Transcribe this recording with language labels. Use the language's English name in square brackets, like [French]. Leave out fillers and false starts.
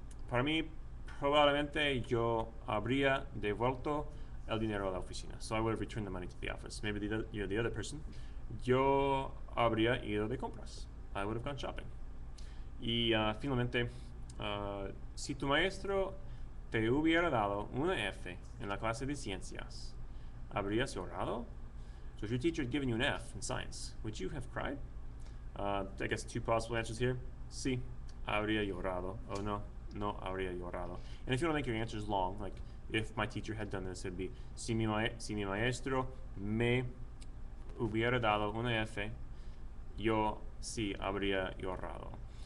[Spanish] Para mí, probablemente yo habría devuelto el dinero a la oficina. [English] So I would have returned the money to the office. Maybe you're the other person. [Spanish] Yo habría ido de compras. [English] I would have gone shopping. [Spanish] Y finalmente, si tu maestro te hubiera dado una F en la clase de ciencias, ¿habrías llorado? [English] So if your teacher had given you an F in science, would you have cried? I guess two possible answers here. [Spanish] Sí, habría llorado. Oh, no habría llorado. [English] And if you want to make your answers long, like if my teacher had done this, it'd be [Spanish] si mi maestro me hubiera dado una F, yo sí habría llorado.